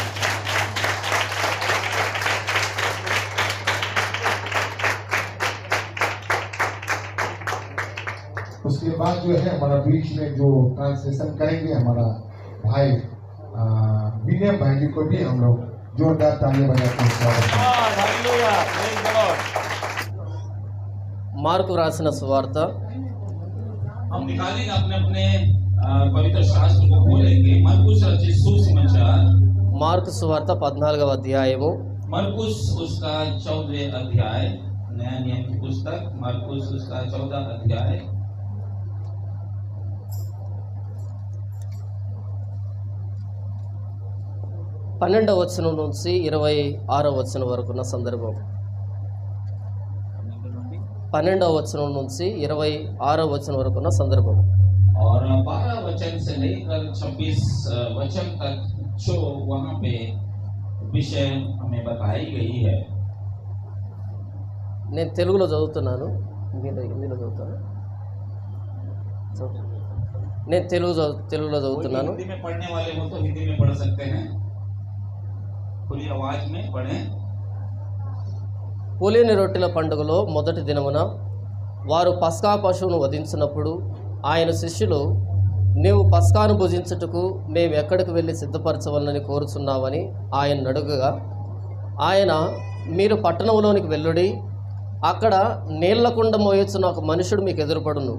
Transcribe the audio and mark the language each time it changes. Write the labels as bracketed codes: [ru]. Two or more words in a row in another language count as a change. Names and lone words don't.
[hi] उसके बाद जो है हमारा बीच में जो ट्रांसलेशन करेंगे हमारा भाई विलियम भाई जी को भी हम लोग जोरदार तालियां बजाते हैं। [te] మార్కు రాసిన సువార్త [hi] हम निकालेंगे अपने अपने पवित्र शास्त्र को खोलेंगे। मरकुस रचित सुसमाचार, [te] మార్కు సువార్త 14వ అధ్యాయము [hi] मरकुस उसका 14 अध्याय, नया नियम की पुस्तक मरकुस उसका 14 अध्याय [te] 12వ వచనం నుంచి 26వ వచనం వరకు ఉన్న సందర్భం. 12వ వచనం నుంచి 26వ వచనం వరకు ఉన్న సందర్భం. [hi] और 12 वचन से लेकर 26 वचन तक जो वहाँ पे विषय हमें बताई गई है। [te] నేను తెలుగులో చదువుతున్నాను, మీరు హిందీలో చదువుతాను. నేను తెలుగులో చదువుతున్నాను. [hi] हिंदी में पढ़ने वाले हो तो हिंदी में पढ़ सकते हैं, खुली आवाज में पढ़ें। [te] పులియని రొట్టెల పండుగలో మొదటి దినమున వారు పస్కా పశువును వధించినప్పుడు ఆయన శిష్యులు, నీవు పస్కాను భుజించుటకు మేము ఎక్కడికి వెళ్ళి సిద్ధపరచవలనని కోరుచున్నామని ఆయన అడుగగా, ఆయన, మీరు పట్టణంలోనికి వెళ్ళుడి, అక్కడ నీళ్ల కుండ మోయొచ్చున్న ఒక మనుషుడు మీకు ఎదురుపడును.